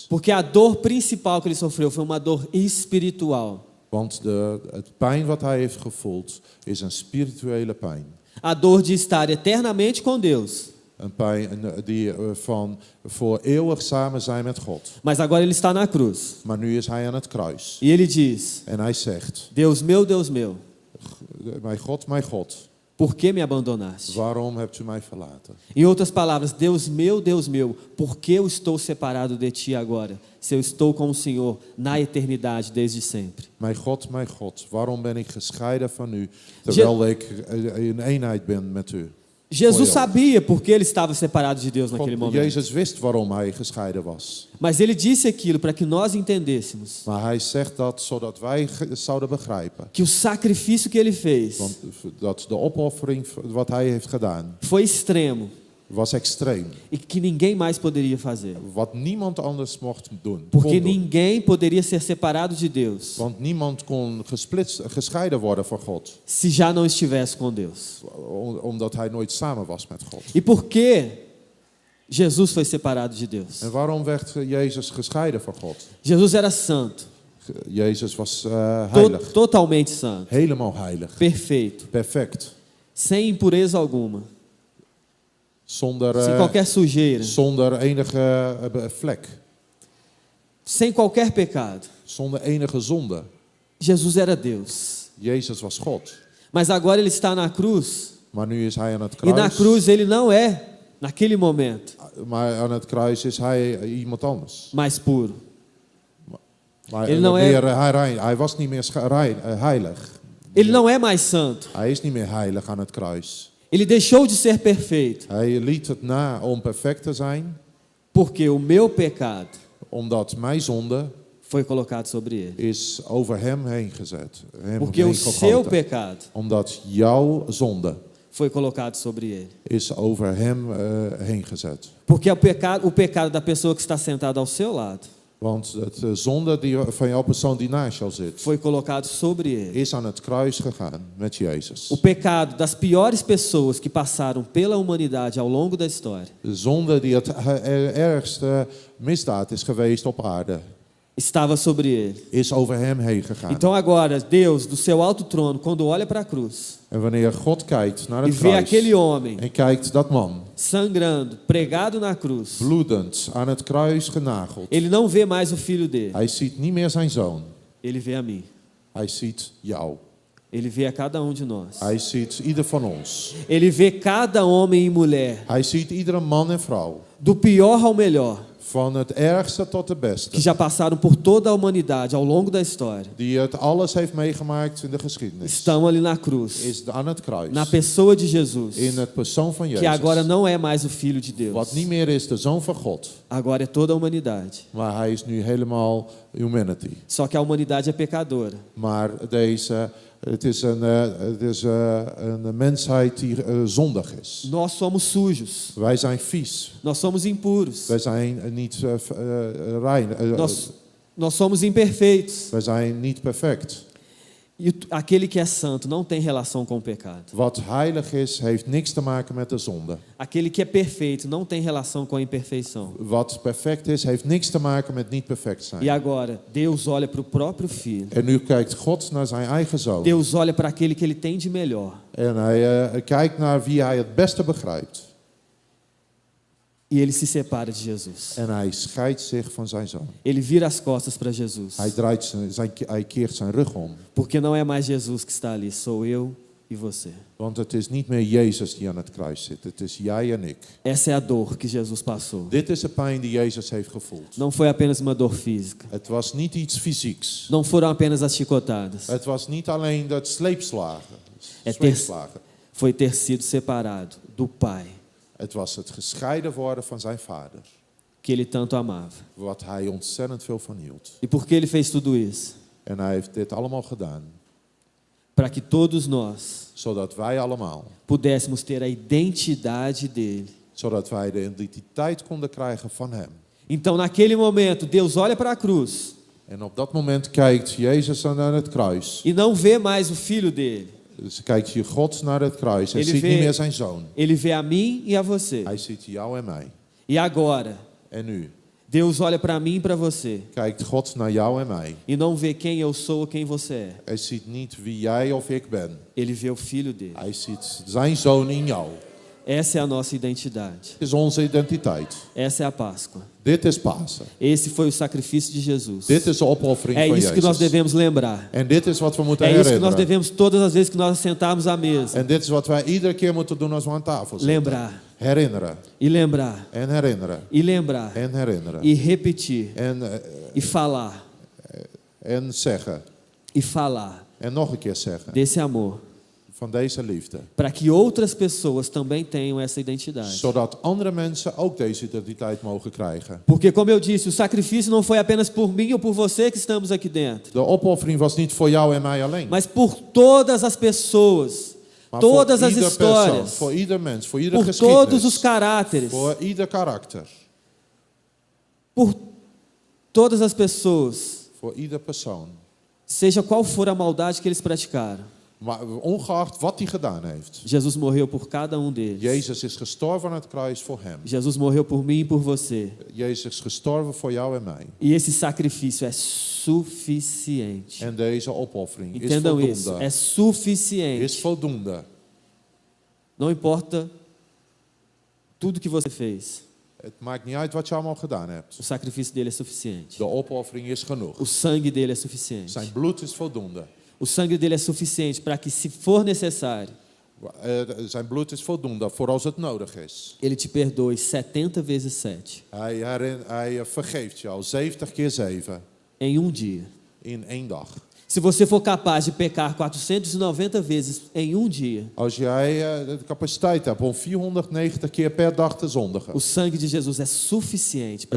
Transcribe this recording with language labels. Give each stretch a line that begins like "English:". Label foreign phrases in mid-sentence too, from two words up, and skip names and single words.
Portuguese: Porque a dor principal que ele sofreu foi uma dor espiritual.
Dutch: Want het pijn wat hij heeft gevoeld is een spirituele pijn.
Portuguese: A dor de estar eternamente com Deus.
Dutch: Een pijn die van voor eeuwig samen zijn met God.
Portuguese: Mas agora ele está na cruz.
Dutch: Maar nu is hij aan het kruis.
Portuguese: E ele diz:
Dutch: En hij zegt,
Portuguese: Deus meu,
Dutch: mijn God,
Portuguese: por que me abandonaste?
Dutch: waarom hebt u mij verlaten?
Portuguese: Em outras palavras, Deus meu, por que eu estou separado de ti agora, se eu estou com o Senhor na eternidade desde sempre?
Dutch: Mijn God, waarom ben ik gescheiden van u, terwijl ik in eenheid ben met u?
Portuguese: Jesus Foi sabia porque ele estava separado de Deus naquele
Dutch: God,
Portuguese: momento.
Dutch: Jezus wist waarom hij gescheiden was.
Portuguese: Mas ele disse aquilo para que nós entendêssemos
Dutch: Maar hij zegt dat zodat wij zouden begrijpen.
Portuguese: que o sacrifício que ele fez
Dutch: Want dat de opoffering wat hij heeft gedaan
Portuguese: foi extremo
Dutch: was extreem.
Portuguese: e que ninguém mais poderia fazer.
Dutch: Wat niemand anders mocht doen.
Portuguese: Porque
Dutch: Kon doen.
Portuguese: ninguém poderia ser separado de Deus
Dutch: Want niemand kon gescheiden worden van God.
Portuguese: se já não estivesse com Deus.
Dutch: Omdat hij nooit samen was met God.
Portuguese: E por que Jesus foi separado de Deus?
Dutch: En waarom werd Jezus gescheiden van God?
Portuguese: Jesus era santo,
Dutch: Jezus was heilig.
Portuguese: totalmente santo,
Dutch: Helemaal heilig.
Portuguese: perfeito,
Dutch: Perfect.
Portuguese: sem impureza alguma,
Dutch: Zonder,
Portuguese: sem qualquer sujeira,
Dutch: zonder enige vlek.
Portuguese: sem qualquer pecado.
Dutch: Zonder enige zonde.
Portuguese: Jesus era Deus.
Dutch: Jezus was God.
Portuguese: Mas agora ele está na cruz.
Dutch: Maar nu is hij aan het
Portuguese: E na
Dutch: kruis.
Portuguese: cruz ele não é, naquele momento,
Dutch: Maar aan het kruis is hij iemand anders.
Portuguese: mais puro.
Dutch: Maar
Portuguese: Ele não
Dutch: hij was niet meer heilig.
Portuguese: Ele não é mais santo.
Dutch: Hij is niet meer heilig aan het kruis.
Portuguese: Ele deixou de ser perfeito.
Dutch: Hij liet het na om perfect te zijn.
Portuguese: Porque o meu pecado
Dutch: Omdat mijn zonde
Portuguese: foi colocado sobre ele.
Dutch: is over hem heen gezet. Hem
Portuguese: Porque o
Dutch: heen
Portuguese: seu
Dutch: gegoten.
Portuguese: pecado
Dutch: Omdat jouw zonde
Portuguese: foi colocado sobre ele.
Dutch: is over hem heen gezet.
Portuguese: Porque o pecado da pessoa que está sentada ao seu lado
Dutch: Want de zonde van jouw persoon die naast jou zit,
Portuguese: foi colocado sobre ele.
Dutch: is aan het kruis gegaan met Jezus.
Portuguese: O pecado das piores pessoas que passaram pela humanidade ao longo da história
Dutch: De zonde die het ergste misdaad is geweest op aarde,
Portuguese: estava sobre ele.
Dutch: is over hem heen gegaan.
Portuguese: Então agora, Deus, do seu alto trono, quando olha para a cruz
Dutch: En wanneer God kijkt naar
Portuguese: e
Dutch: het
Portuguese: vê
Dutch: kruis
Portuguese: aquele homem
Dutch: en kijkt dat man
Portuguese: sangrando, pregado na cruz,
Dutch: bloedend aan het kruis genageld,
Portuguese: ele não vê mais o filho dele,
Dutch: hij ziet niet meer zijn zoon,
Portuguese: ele vê a mim.
Dutch: hij ziet jou.
Portuguese: Ele vê a cada um de nós.
Dutch: Hij ziet ieder van ons.
Portuguese: Ele vê cada homem e mulher,
Dutch: Hij ziet iedere man en vrouw,
Portuguese: do pior ao melhor,
Dutch: van het ergste tot de
Portuguese: que
Dutch: beste,
Portuguese: já passaram por toda a humanidade ao longo da história,
Dutch: die het alles heeft meegemaakt in de geschiedenis,
Portuguese: estão ali na cruz,
Dutch: is aan het kruis,
Portuguese: na pessoa de Jesus,
Dutch: in het persoon van
Portuguese: que agora
Dutch: Jezus,
Portuguese: não é mais o Filho de Deus,
Dutch: wat niet meer is de zoon van God,
Portuguese: agora é toda a humanidade.
Dutch: maar hij is nu helemaal humanity.
Portuguese: Só que a humanidade é pecadora.
Dutch: Maar het is een mensheid die zondig is.
Portuguese: Nós somos sujos,
Dutch: Wij zijn vies.
Portuguese: nós somos impuros,
Dutch: Wij zijn niet rein.
Portuguese: nós somos imperfeitos.
Dutch: Wij zijn niet perfect.
Portuguese: E aquele que é santo não tem relação com o pecado.
Dutch: Wat heilig is, heeft niks te maken met de zonde.
Portuguese: Aquele que é perfeito não tem relação com a imperfeição.
Dutch: Wat perfect is, heeft niks te maken met niet perfect zijn.
Portuguese: E agora, Deus olha para o próprio Filho.
Dutch: En nu kijkt God naar zijn eigen zoon.
Portuguese: Deus olha para aquele que ele tem de melhor.
Dutch: En hij kijkt naar wie hij het beste begrijpt.
Portuguese: E ele se separa de Jesus.
Dutch: En hij scheidt zich van zijn zoon.
Portuguese: Ele vira as costas para Jesus.
Dutch: Hij keert zijn rug om.
Portuguese: Porque não é mais Jesus que está ali, sou eu e você.
Dutch: Want het is niet meer Jezus die aan het kruis zit. Het is jij en ik.
Portuguese: Essa é a dor que Jesus passou.
Dutch: Dit is de pijn die Jezus heeft gevoeld.
Portuguese: Não foi apenas uma dor física.
Dutch: Het was niet iets fysieks.
Portuguese: Não foram apenas as chicotadas.
Dutch: Het was niet alleen dat sleepslagen.
Portuguese: Foi ter sido separado do Pai,
Dutch: Het was het gescheiden worden van zijn vader.
Portuguese: que ele tanto amava.
Dutch: Wat hij ontzettend veel van hield.
Portuguese: E por que ele fez tudo isso?
Dutch: En hij heeft dit allemaal gedaan.
Portuguese: Para que todos nós
Dutch: Zodat wij allemaal.
Portuguese: pudéssemos ter a identidade dele.
Dutch: Zodat wij de identiteit konden krijgen van hem.
Portuguese: Então, naquele momento, Deus olha para a cruz
Dutch: En op dat moment kijkt Jezus naar het kruis.
Portuguese: e não vê mais o filho dele.
Dutch: Dus kijkt je God naar het kruis en
Portuguese: Ele
Dutch: ziet
Portuguese: vê-
Dutch: niet meer zijn zoon.
Portuguese: Ele vê a mim e a você.
Dutch: Hij ziet jou en mij.
Portuguese: E agora,
Dutch: En nu
Portuguese: Deus olha para mim e para você
Dutch: kijkt God naar jou en mij.
Portuguese: e não vê quem eu sou ou quem você é.
Dutch: Hij ziet niet wie jij of ik ben.
Portuguese: Ele vê o filho dele.
Dutch: Hij ziet zijn zoon in jou.
Portuguese: Essa é a nossa identidade.
Dutch: Dit is onze identiteit.
Portuguese: Essa é a Páscoa.
Dutch: Dit is Pasen.
Portuguese: Esse foi o sacrifício de Jesus.
Dutch: Dit is de opoffering
Portuguese: É
Dutch: van
Portuguese: isso que nós
Dutch: Jezus.
Portuguese: devemos lembrar.
Dutch: En dit is wat we moeten
Portuguese: É isso que nós
Dutch: herinneren.
Portuguese: devemos todas as vezes que nós sentarmos à mesa.
Dutch: En dit is wat wij iedere keer moeten doen als we aan tafel zitten.
Portuguese: Lembrar.
Dutch: Herinneren.
Portuguese: E lembrar.
Dutch: En herinneren.
Portuguese: E lembrar.
Dutch: En herinneren.
Portuguese: E repetir.
Dutch: En
Portuguese: E falar.
Dutch: zeggen.
Portuguese: E falar
Dutch: En nog een keer zeggen.
Portuguese: desse amor
Dutch: van deze liefde.
Portuguese: para que outras pessoas também tenham essa identidade.
Dutch: Zodat andere mensen ook deze identiteit mogen krijgen.
Portuguese: Porque, como eu disse, o sacrifício não foi apenas por mim ou por você que estamos aqui dentro,
Dutch: De opoffering was niet voor jou en mij alleen.
Portuguese: mas por todas as pessoas,
Dutch: Maar
Portuguese: todas
Dutch: voor
Portuguese: as
Dutch: ieder persoon,
Portuguese: histórias,
Dutch: voor ieder mens, voor ieder
Portuguese: por todos os
Dutch: geschiedenis,
Portuguese: caráteres,
Dutch: voor ieder karakter,
Portuguese: por todas as pessoas,
Dutch: voor ieder persoon.
Portuguese: seja qual for a maldade que eles praticaram.
Dutch: Maar ongeacht wat hij gedaan heeft.
Portuguese: Jesus morreu por cada deles.
Dutch: Jezus is gestorven aan het kruis voor hem.
Portuguese: Jesus morreu por mim e por você.
Dutch: Jezus is gestorven voor jou en mij.
Portuguese: E esse sacrifício é suficiente.
Dutch: En deze opoffering is
Portuguese: Entendam isso,
Dutch: voldoende.
Portuguese: é suficiente.
Dutch: Is voldoende.
Portuguese: Não importa tudo que você fez,
Dutch: Het maakt niet uit wat je allemaal gedaan hebt.
Portuguese: o sacrifício dele é suficiente.
Dutch: De opoffering is genoeg.
Portuguese: O sangue dele é suficiente.
Dutch: Zijn bloed is voldoende.
Portuguese: O sangue dele é suficiente para que, se for necessário,
Dutch: Zijn bloed is voldoende voor als het nodig is.
Portuguese: ele te perdoe 70 vezes 7
Dutch: Hij vergeeft jou 70 keer 7
Portuguese: em dia.
Dutch: in 1 dag.
Portuguese: Se você for capaz de pecar 490 vezes em dia,
Dutch: Als jij de capaciteit hebt om 490 keer per dag te zondigen.
Portuguese: o sangue de Jesus é suficiente para